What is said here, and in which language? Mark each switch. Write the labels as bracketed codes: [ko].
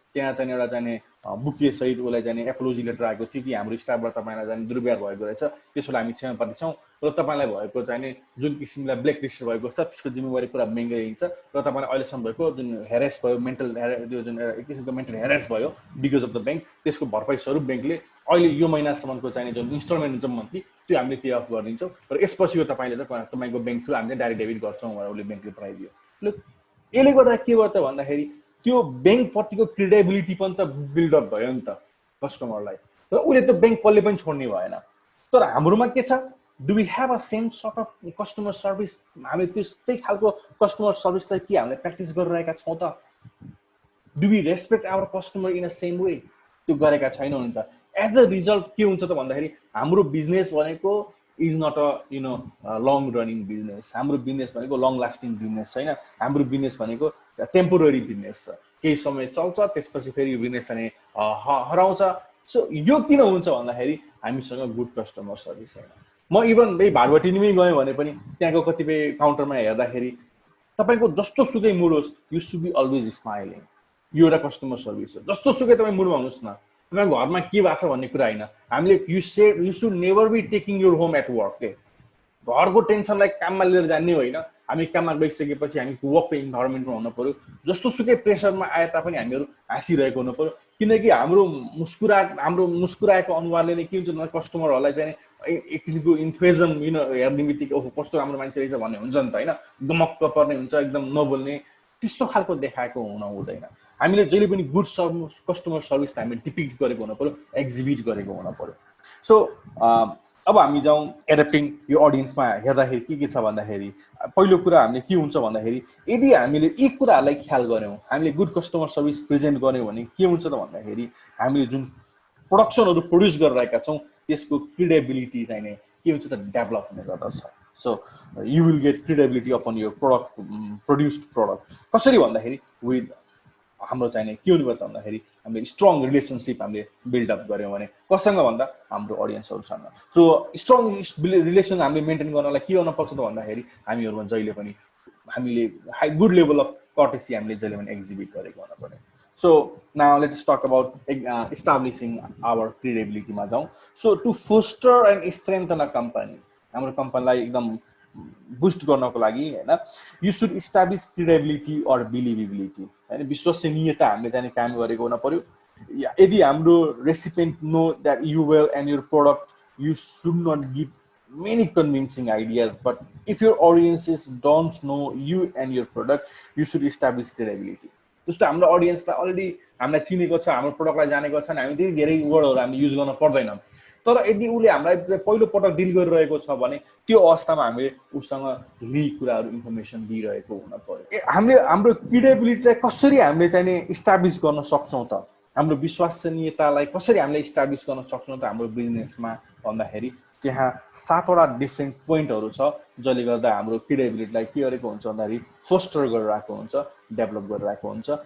[ne] त्यहाँ चाहिँ एउटा चाहिँ बुके सहित उसलाई चाहिँ एपोलोजी लेटर आएको थियो कि हाम्रो स्टाफबाट तपाईँलाई चाहिँ दुर्व्यवहार भएको रहेछ, त्यसोलाई हामी क्षमा प्रार्थी छौँ र तपाईँलाई भएको चाहिँ जुन किसिमलाई ब्ल्याक लिस्ट भएको छ त्यसको जिम्मेवारी पुरा ब्याङ्कले लिन्छ र तपाईँलाई अहिलेसम्म भएको जुन हेरेस भयो मेन्टल त्यो जुन एक किसिमको मेन्टल हेरेस भयो [en] because of the bank, [ne] त्यसको भरपाई स्वरूप ब्याङ्कले अहिले यो महिनासम्मको चाहिँ जुन इन्स्टलमेन्ट हुन्छ मन्थली त्यो हामीले पे अफ गरिदिन्छौँ र यसपछि यो तपाईँले त तपाईँको ब्याङ्क थ्रु हामीले डाइरेक्ट डेबिट गर्छौँ भनेर उसले ब्याङ्कले पठाइदियो। यसले गर्दा के भयो त भन्दाखेरि त्यो ब्याङ्कप्रतिको क्रेडिबिलिटी पनि त बिल्डअप भयो नि त कस्टमरलाई, र उसले त ब्याङ्क कहिले पनि छोड्ने भएन। तर हाम्रोमा के छ, [en] Do we have a same sort of customer service? [ne] हामी त्यस्तै खालको कस्टमर सर्भिसलाई के हामीले प्र्याक्टिस गरिरहेका छौँ त? [en] Do we respect our customer in a same way? [ne] त्यो गरेका छैनौँ नि त। एज अ रिजल्ट के हुन्छ त भन्दाखेरि हाम्रो बिजनेस भनेको [en] Is not a long running business. [ne] हाम्रो बिजनेस भनेको लङ लास्टिङ बिजनेस छैन। हाम्रो बिजनेस भनेको टेम्पोररी बिजनेस छ, केही समय चल्छ त्यसपछि फेरि यो बिजनेस चाहिँ हराउँछ। सो यो किन हुन्छ भन्दाखेरि हामीसँग गुड कस्टमर सर्भिस छैन। म इभन भागवटिनीमै गएँ भने पनि त्यहाँको कतिपय काउन्टरमा हेर्दाखेरि तपाईँको जस्तो सुकै मुड होस् [en] You should be always smiling. [ne] यो एउटा कस्टमर सर्भिस हो। जस्तो सुकै तपाईँ मुडमा हुनुहोस् न, तपाईँको घरमा के भएको छ भन्ने कुरा होइन। [en] हामीले you should never be taking your home at work के। [ne] घरको टेन्सनलाई काममा लिएर जाने होइन। हामी काममा गइसकेपछि हामी वर्कको इन्भाइरोमेन्टमा हुनु पर्यो। जस्तो सुकै प्रेसरमा आए तापनि हामीहरू हाँसिरहेको हुनु पर्यो, किनकि हाम्रो मुस्कुराएको अनुहारले नै के हुन्छ भने कस्टमरहरूलाई चाहिँ एक किसिमको इन्थुजिजम हेर्ने बित्तिकै ओहो कस्तो राम्रो मान्छे रहेछ भन्ने हुन्छ नि त होइन। गमक्क पर्ने हुन्छ, एकदम नबोल्ने, त्यस्तो खालको देखाएको हुँदैन। हामीले जहिले पनि गुड कस्टमर सर्भिसलाई हामीले डिपिक्ट गरेको हुनु पर्यो, एक्जिबिट गरेको हुनु पर्यो। सो अब हामी जाउँ एडप्टिङ यो अडियन्समा हेर्दाखेरि के छ भन्दाखेरि पहिलो कुरा हामीले के हुन्छ भन्दाखेरि यदि हामीले यी कुराहरूलाई ख्याल गऱ्यौँ, हामीले गुड कस्टमर सर्भिस प्रेजेन्ट गऱ्यौँ भने के हुन्छ त भन्दाखेरि हामीले जुन प्रोडक्सनहरू प्रड्युस गरिरहेका छौँ त्यसको क्रेडिबिलिटी चाहिँ नै के हुन्छ त डेभलप हुने गर्दछ। [en] So you will get credibility upon यो produced product. [ne] कसरी भन्दाखेरि विथ हाम्रो चाहिने के हुनु पर्छ भन्दाखेरि हामीले स्ट्रङ रिलेसनसिप हामीले बिल्डअप गऱ्यौँ भने कसँग भन्दा हाम्रो अडियन्सहरूसँग। सो स्ट्रङ रिलेसन हामीले मेन्टेन गर्नलाई के गर्नुपर्छ त भन्दाखेरि हामीहरूमा जहिले पनि हामीले गुड लेभल अफ कर्टेसी हामीले जहिले पनि एक्जिबिट गरेको हुनु पर्यो। [en] So now let's talk about establishing our क्रेडिबिलिटीमा जाउँ। So to foster and strengthen a company, [ne] हाम्रो कम्पनीलाई एकदम बुस्ट गर्नको लागि होइन [en] you should establish credibility or believability [ne] होइन, विश्वसनीयता हामीले चाहिँ काम गरेको हुन पर्यो। यदि हाम्रो [en] Recipient know that you well and your product you should not give many convincing ideas, but if your audiences don't know you and your product you should establish credibility. [ne] जस्तो हाम्रो अडियन्सलाई अलरेडी हामीलाई चिनेको छ, हाम्रो प्रोडक्टलाई जानेको छ, हामी त्यति धेरै वर्डहरू हामीले युज गर्न पर्दैन। तर यदि उसले हामीलाई पहिलो पटक डिल गरिरहेको छ भने त्यो अवस्थामा हामीले उसँग धेरै कुराहरू इन्फर्मेसन दिइरहेको हुन पर्यो। हामीले हाम्रो क्रेडिबिलिटीलाई कसरी हामीले चाहिँ इस्टाब्लिस गर्न सक्छौँ त, हाम्रो विश्वसनीयतालाई कसरी हामीले इस्टाब्लिस गर्न सक्छौँ त हाम्रो बिजनेसमा भन्दाखेरि त्यहाँ 7वटा डिफ्रेन्ट पोइन्टहरू छ जसले गर्दा हाम्रो क्रेडिबिलिटीलाई के गरेको हुन्छ भन्दाखेरि फोस्टर गरिरहेको हुन्छ, डेभलप गरिरहेको हुन्छ।